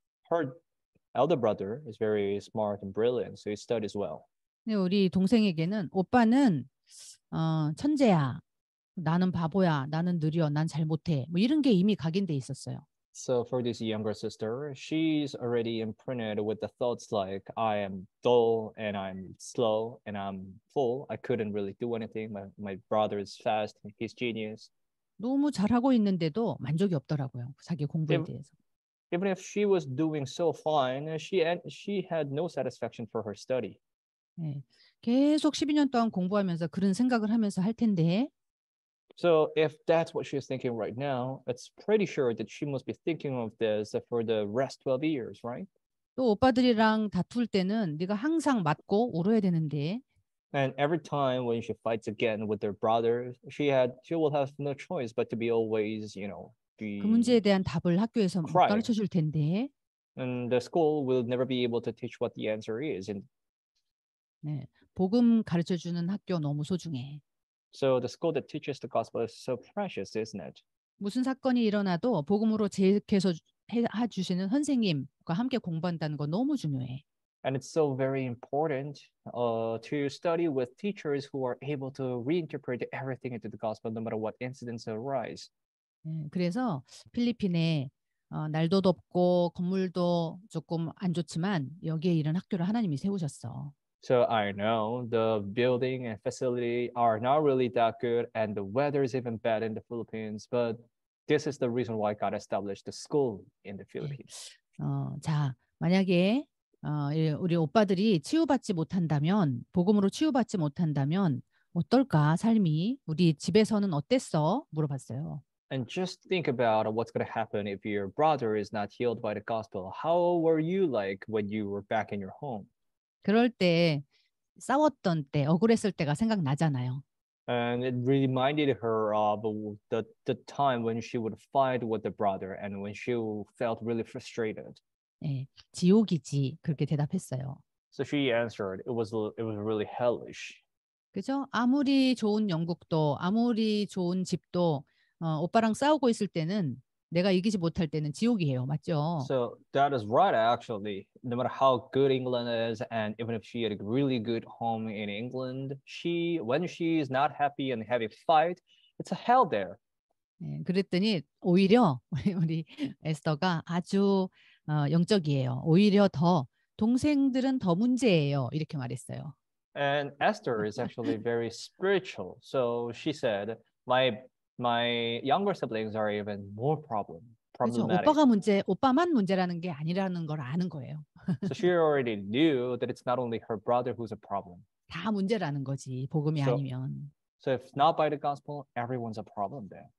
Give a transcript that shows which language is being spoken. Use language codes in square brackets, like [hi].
[en] Her elder brother is very smart and brilliant, so he studies well. [ko] 근데 우리 동생에게는 오빠는 천재야. 나는 바보야. 나는 느려. 난 잘 못해. 뭐 이런 게 이미 각인돼 있었어요. [en] So for this younger sister, she's already imprinted with the thoughts like, I am dull and I'm slow and I'm full. I couldn't really do anything. My brother is fast. He's genius. [ko] 너무 잘하고 있는데도 만족이 없더라고요. 자기 공부에 대해서. [en] Even if she was doing so fine, she had no satisfaction for her study. [ko] 네, 계속 12년 동안 공부하면서 그런 생각을 하면서 할 텐데 [en] So if that's what she's thinking right now, it's pretty sure that she must be thinking of this for the rest 12 years, right? [ko] 또 오빠들이랑 다툴 때는 네가 항상 맞고 울어야 되는데 [en] And every time when she fights again with her brother, she will have no choice but to be always, [ko] 그 문제에 대한 답을 학교에서 못 [en] crying. [ko] 가르쳐 줄 텐데 [en] And the school will never be able to teach what the answer is. And [ko] 네, 복음 가르쳐 주는 학교 너무 소중해. [en] so the school that teaches the gospel is so precious, isn't it? [ko] 무슨 사건이 일어나도 복음으로 제약해서 해주시는 선생님과 함께 공부한다는 거 너무 중요해. [en] And it's so very important to study with teachers who are able to reinterpret everything into the gospel, no matter what incidents arise. [ko] 네, 그래서 필리핀에 날도 덥고 건물도 조금 안 좋지만 여기에 이런 학교를 하나님이 세우셨어. [en] So I know the building and facility are not really that good, and the weather is even bad in the Philippines. But this is the reason why God established the school in the Philippines. [ko] 자, 만약에 우리 오빠들이 치유받지 못한다면, 복음으로 치유받지 못한다면 어떨까? 삶이 우리 집에서는 어땠어? 물어봤어요. [en] And just think about what's going to happen if your brother is not healed by the gospel. How were you like when you were back in your home? [ko] 그럴 때 싸웠던 때, 억울했을 때가 생각나잖아요. [en] And it reminded her of the time when she would fight with the brother and when she felt really frustrated. [ko] 네, 지옥이지 그렇게 대답했어요. [en] So she answered, it was really hellish. [ko] 그죠? 아무리 좋은 영국도 아무리 좋은 집도 오빠랑 싸우고 있을 때는 내가 이기지 못할 때는 지옥이에요. 맞죠? [en] So that is right, actually. No matter how good England is, and even if she had a really good home in England, when she is not happy and having fight, it's a hell there. [ko] 네, 그랬더니 오히려 우리 에스더가 아주 영적이에요. 오히려 더 동생들은 더 문제예요. 이렇게 말했어요. [en] And Esther is actually very spiritual. So she said, my younger siblings are even more [ko] 그렇죠. [en] problematic. [ko] 오빠만 문제라는 게 아니라는 걸 아는 거예요. [en] So she already knew that it's not only her brother who's a problem. [ko] 다 문제라는 거지. 복음이 아니면. [en] So if not by the gospel, everyone's a problem there.